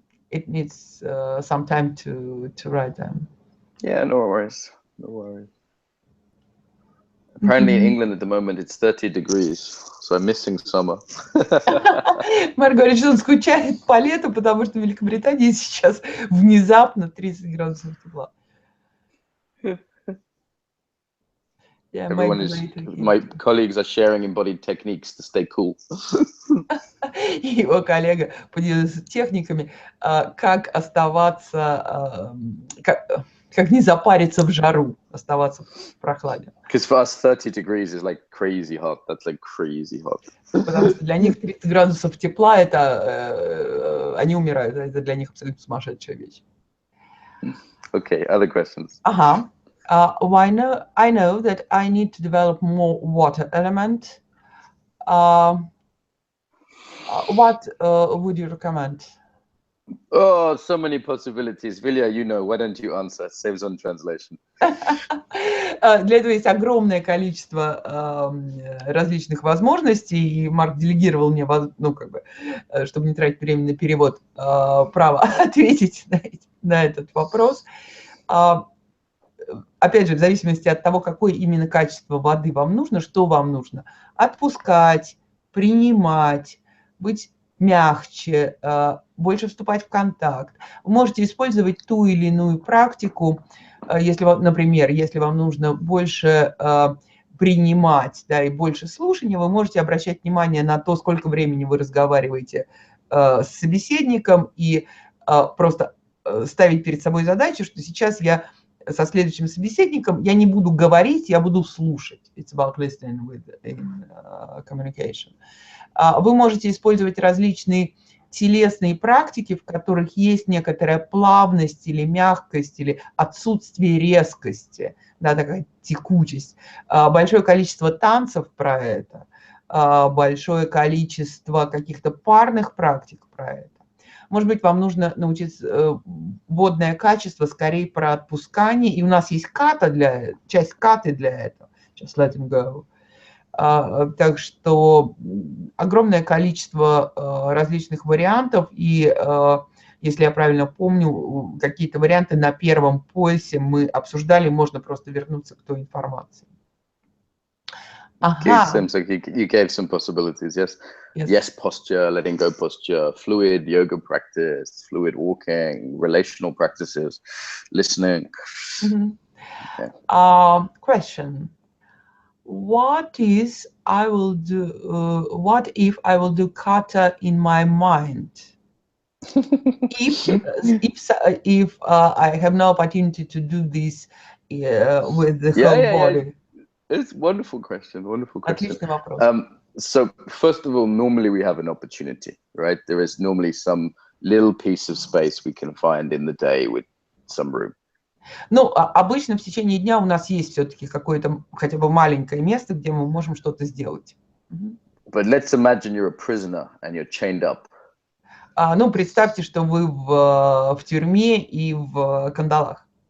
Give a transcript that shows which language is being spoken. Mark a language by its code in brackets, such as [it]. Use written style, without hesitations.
[en] It needs some time to write them. Yeah, no worries. Apparently in England at the moment it's 30 degrees, so I'm missing summer. [ru] Марк говорит, что он скучает по лету, потому что в Великобритании сейчас внезапно 30 градусов тепла. [en] Yeah, Everyone maybe is, later. my colleagues are sharing embodied techniques to stay cool. [ru] Его коллега поделился техниками, как оставаться, как не запариться в жару, оставаться в прохладе. [en] Because for us, 30 degrees is like crazy hot. That's like crazy hot. [ru] Потому что для них 30 градусов тепла, это они умирают, это для них абсолютно сумасшедшая вещь. [en] Okay, other questions? [ru] Ага. [en] I know that I need to develop more water element. What would you recommend? Oh, so many possibilities. Vilya, you know, why don't you answer? Saves on translation. [ru] Для этого есть огромное количество различных возможностей, и Марк делегировал мне, ну, как бы, чтобы не тратить время на перевод, право ответить на этот вопрос. Опять же, в зависимости от того, какое именно качество воды вам нужно, что вам нужно. Отпускать, принимать, быть мягче, больше вступать в контакт. Вы можете использовать ту или иную практику, если, например, если вам нужно больше принимать, да, и больше слушания, вы можете обращать внимание на то, сколько времени вы разговариваете с собеседником, и просто ставить перед собой задачу, что сейчас я со следующим собеседником я не буду говорить, я буду слушать. [en] It's about listening in communication. [ru] Вы можете использовать различные телесные практики, в которых есть некоторая плавность или мягкость, или отсутствие резкости, да, такая текучесть. Большое количество танцев про это, большое количество каких-то парных практик про это. Может быть, вам нужно научиться водное качество, скорее про отпускание. И у нас есть часть каты для этого. Just let him go. Так что огромное количество различных вариантов. И, если я правильно помню, какие-то варианты на первом поясе мы обсуждали. Можно просто вернуться к той информации. [en] Seems like you gave some possibilities, yes? Yes, posture, letting go posture, fluid yoga practice, fluid walking, relational practices, listening. Question. What if I will do kata in my mind? if I have no opportunity to do this with the whole body? Yeah. It's a wonderful question, wonderful question. [ru] Отличный вопрос. [en] So first of all, normally we have an opportunity, right? There is normally some little piece of space we can find in the day with some room. [ru] Ну, обычно в течение дня у нас есть все-таки какое-то хотя бы маленькое место, где мы можем что-то сделать. [en] But let's imagine you're a prisoner and you're chained up. [ru] Ну, представьте, что вы в тюрьме и в кандалах.